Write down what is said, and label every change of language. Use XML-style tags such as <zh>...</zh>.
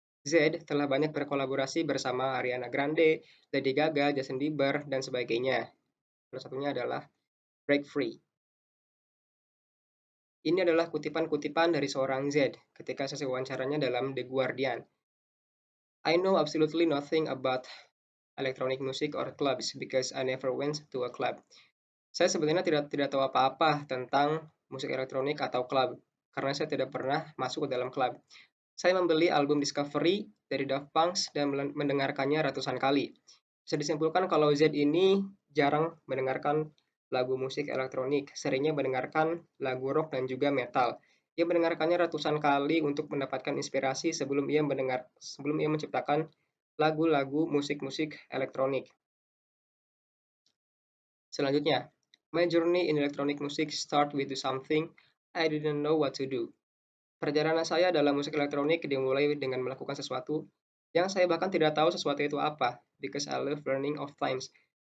<id>Z telah banyak berkolaborasi bersama Ariana Grande, Lady Gaga, Justin Bieber, dan sebagainya. Salah satunya adalah Break Free. Ini adalah kutipan-kutipan dari seorang Z ketika sesi wawancaranya dalam The Guardian.</id> <en>I know absolutely nothing about electronic music or clubs because I never went to a club.</en> <id>Saya sebenarnya tidak tahu apa-apa tentang musik elektronik atau klub karena saya tidak pernah masuk ke dalam klub. Saya membeli album Discovery dari Daft Punk dan mendengarkannya ratusan kali. Bisa disimpulkan kalau Z ini jarang mendengarkan lagu musik elektronik, seringnya mendengarkan lagu rock dan juga metal. Ia mendengarkannya ratusan kali untuk mendapatkan inspirasi sebelum ia menciptakan lagu-lagu musik-musik elektronik. Selanjutnya,</id> <en>my journey in electronic music start with something I didn't know what to do.</en> <id>Perjalanan saya dalam musik elektronik dimulai dengan melakukan sesuatu yang saya bahkan tidak tahu sesuatu itu apa,</id> <en>because I love learning of times.</en>